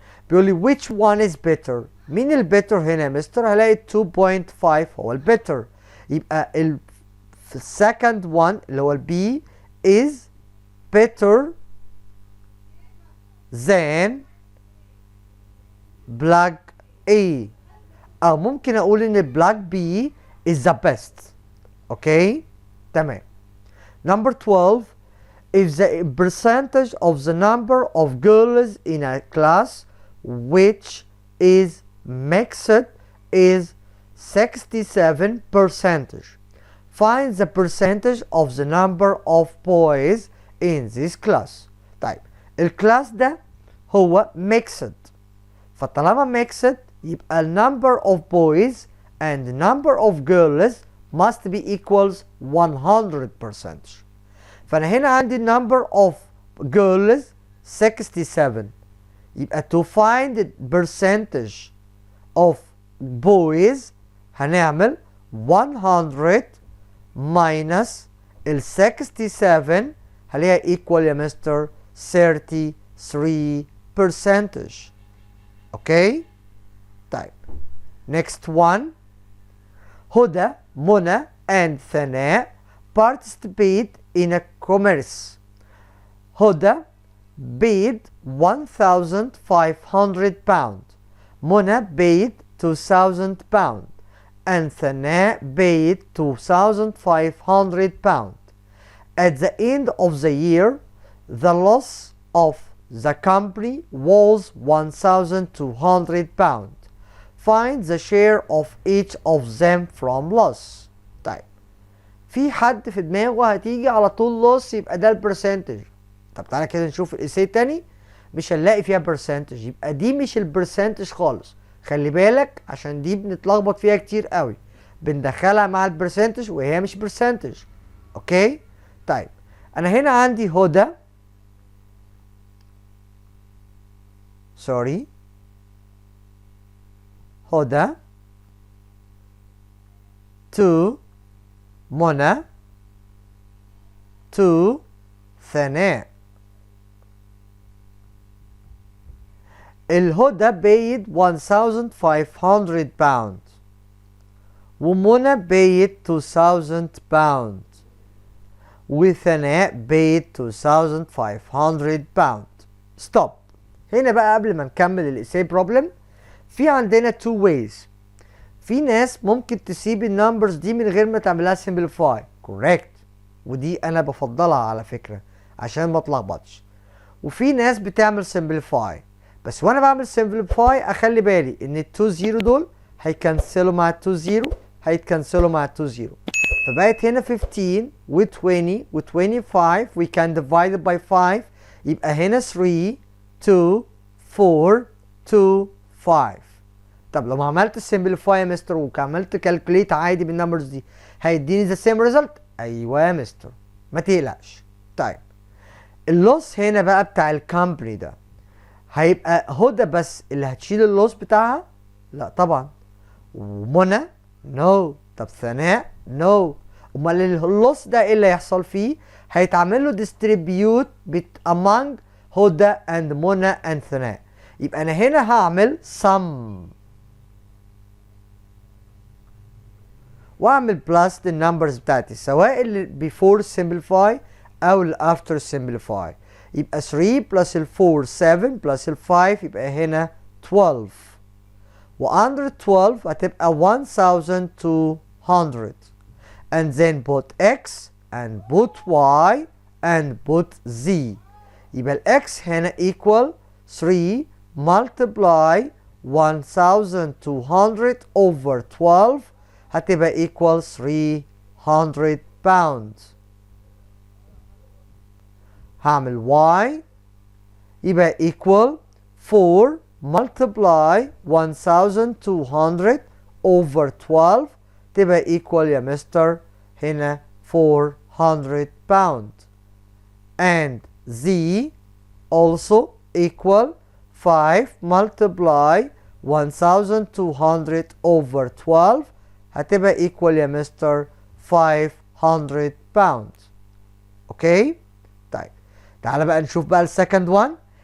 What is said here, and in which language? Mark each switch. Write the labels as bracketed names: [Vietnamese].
[Arabic] بيقول لي [English] which one is better؟ [Arabic] مين البيتر هنا يا مستر؟ هلاقي 2.5 هو البيتر. [English] يبقى ال second one [Arabic] اللي هو البي [English] is better than plug A. [Arabic] او ممكن اقول ان [English] plug B is the best. [Arabic] اوكي تمام. [English] Number 12. If the percentage of the number of girls in a class which is mixed is 67%. Find the percentage of the number of boys in this class. [Arabic] طيب الكلاس ده هو mixed. [English] فطالما mixed يبقى number of boys and number of girls must be equals 100%. [Arabic] فأنا هنا عندي [English] number of girls 67. يبقى to find the percentage of boys هنعمل 100 minus ال 67 هلاقيها equal يا مستر 33 percentage. [Arabic] اوكي؟ طيب [English] next one. Huda, Mona and Sanaa participate in a commerce. Huda paid 1,500 pound. Mona paid 2,000 pound. And Sanaa paid 2,500 pound. At the end of the year, the loss of the company was 1,200 pound. Find the share of each of them from loss. [Arabic] طيب في حد في دماغه هتيجي على طول loss يبقى ده البرسنتج. طب تعالى كده نشوف الإيساي تاني، مش هنلاقي فيها برسنتج، يبقى دي مش البرسنتج خالص. خلي بالك عشان دي بنتلخبط فيها كتير قوي، بندخلها مع البرسنتج وهي مش برسنتج. اوكي؟ طيب انا هنا عندي هدى، سوري، هدى تو منى تو ثناء. [English] الهدى paid 1,500 pound ومنى paid 2,000 pound وثناء paid 2,500 pound. stop. [Arabic] هنا بقى قبل ما نكمل الإيساي بروبلم، في عندنا two ways. في ناس ممكن تسيب النمبرز دي من غير ما تعملها simplify. [English] correct. [Arabic] ودي انا بفضلها على فكرة عشان ما اتلخبطش. وفي ناس بتعمل simplify، بس وانا بعمل simplify اخلي بالي ان ال 2 0 دول هيكنسلوا مع ال 2 0 هيتكنسلوا مع ال 2 0. [English] فبقت هنا 15 و 20 و 25 we can divide it by 5. [Arabic] يبقى هنا 3 2 4 2 5. طب لو ما عملت simplify يا مستر وعملت calculate عادي بالنمبرز دي هيديني [English] the same result؟ [Arabic] ايوه يا مستر ما تقلقش. طيب اللوس هنا بقى بتاع الكامباني ده هيبقى هدى بس اللي هتشيل اللوس بتاعها؟ لا طبعا. ومنى؟ نو. طب ثناء؟ نو. امال اللوس ده ايه اللي هيحصل فيه؟ هيتعمل له [English] distribute among [Arabic] هدى and منى and ثناء. يبقى انا هنا هعمل sum واعمل بلس النمبرز بتاعتي سواء اللي [English] before simplify [Arabic] او اللي [English] after simplify. يبقى 3 plus ال 4 7 plus ال 5 يبقى هنا 12 و under 12 هتبقى 1200 and then put x and put y and put z. يبقى ال x هنا equal 3 multiply 1200 over 12 هتبقى equal 300 pounds. هعمل y يبقى equal 4 multiply 1200 over 12 تبقى equal يا مستر هنا 400 pound. And z also equal 5 multiply 1200 over 12 هتبقى equal يا مستر 500 pounds. [Arabic] اوكي؟ طيب تعالى بقى نشوف بقى السكند وان.